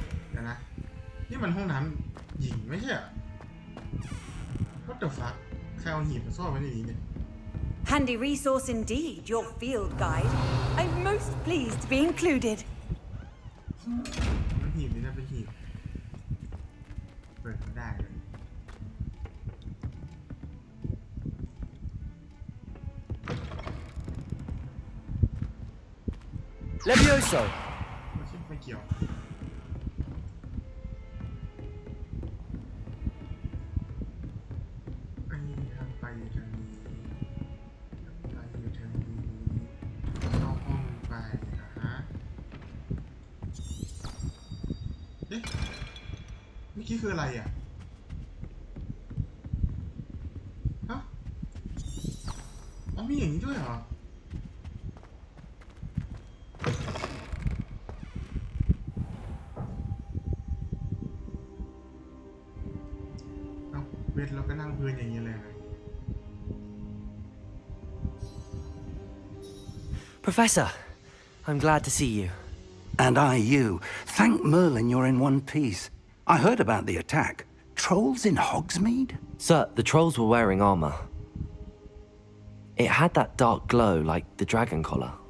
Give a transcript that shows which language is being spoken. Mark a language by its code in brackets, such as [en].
[th] เดี๋ยวนะนี่มันห้องน้ำหญิงไม่ใช่เหรอ [en] What the fuck [th] ใครเอาหีบมาซ่อนไว้ในนี้เนี่ย [en] Handy resource indeed, your field guide. I'm most pleased to be included. [th] มันหีบนี่นะเป็นหีบเปิดไม่ได้เลย [en] Levioso! [th] ไม่เกี่ยวไอ้ทางไปทางนี้ไปทางนี้เข้าห้องไปนะฮะเอ๊ะเมื่อกี้คืออะไรอ่ะ ฮะอ๋อมีอย่างนี้ด้วยเหรอเวทเราก็นั่งพื้นอย่างนี้เลยนะ [en] Professor, I'm glad to see you. And I you. Thank Merlin you're in one piece. I heard about the attack. Trolls in Hogsmeade? Sir, the trolls were wearing armor. It had that dark glow like the dragon collar.